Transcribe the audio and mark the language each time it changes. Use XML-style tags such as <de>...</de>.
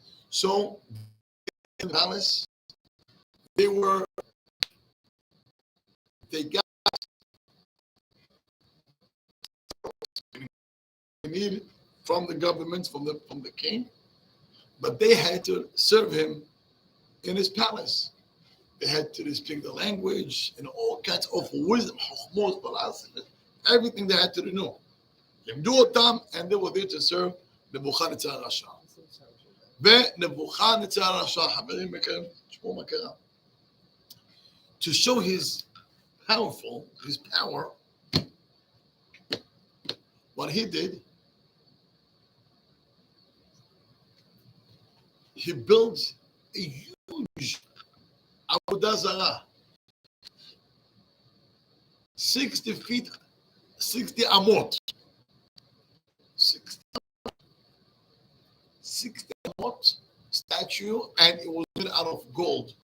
<en>So, in the palace, they got need from the government, from the king, but they had to serve him in his palace. They had to speak the language and all kinds of wisdom, philosophy, everything they had to know. And they were there to serve Nebuchadnezzar Rasha.</en> <he>ונבוכדנצר הרשע, חברים יקרים, תשמעו מה קרה.</he> <en>To show his power, what he did, he built a huge Avodah Zarah, 60 feet, 60 amot, 60 amot statue, and it was made out of gold.</en>